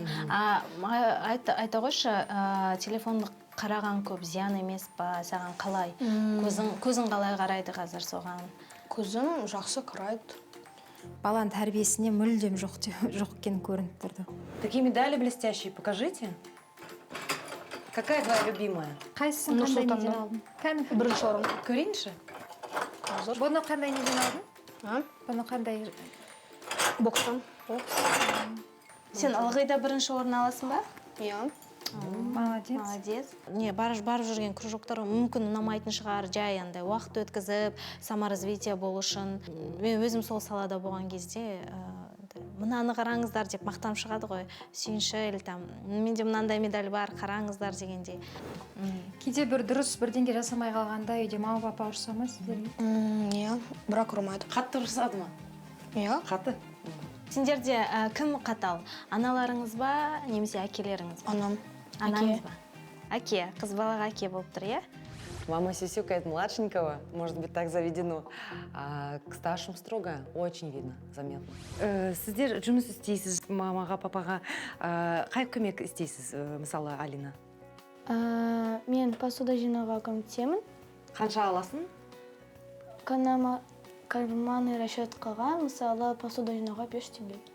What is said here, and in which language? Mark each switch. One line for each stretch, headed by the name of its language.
Kazakh: Айта қойшы, телефонды қараған көп зиян емес па, саған қалай? Көзің қалай қарайды қазір соған? Көзім жақсы қарайды. Баланың тәрбиесіне мүлдем жоқ екен көрініп тұрды.
Russian: Такие медали блестящие, покажите. Какая твоя любимая?
Kazakh: Қайсысын қандай неден алдың? Бірінші орын. Көрейінші? Бұны қандай неден алдың? Бұны қандай? Бокстан. Сен ылғи да бірінші орын аласың ба?
Russian: Молодец.
Kazakh: Барып жүрген кружоктар мүмкін ұнамайтын шығар, жай андай уақыт өткізіп,
Russian: саморазвитие
Kazakh: болу үшін. Мен өзім сол салада болған кезде мынаны қараңыздар деп мақтанып шығады ғой. Сүйіншіл, менде мынандай медаль бар, қараңыздар дегенде. Кейде бір дұрыс бірдеңе жасамай қалғанда үйде мама папа ұрса ма сіздерге? Бірақ ұрмайды. Қатты ұрсады ма? Қатты. Сендерде кім қатал? Аналарыңыз ба, немесе әкелеріңіз ба? Анам. Анаңыз ба? Әке, қыз балаға әке болып тұр,
Russian: Мама сюсюкает младшенького, может быть, так заведено. А к старшим строго, очень видно, заметно.
Kazakh: Сіздер жұмыс істейсіз, мамаға, папаға. Қай көмек істейсіз, мысалы, Алина? Мен посуда жинауға көмектесемін. Қанша аласың?
Russian: Карманный
Kazakh: расчетқаға, мысалы, посуда жинауға 5 теңге.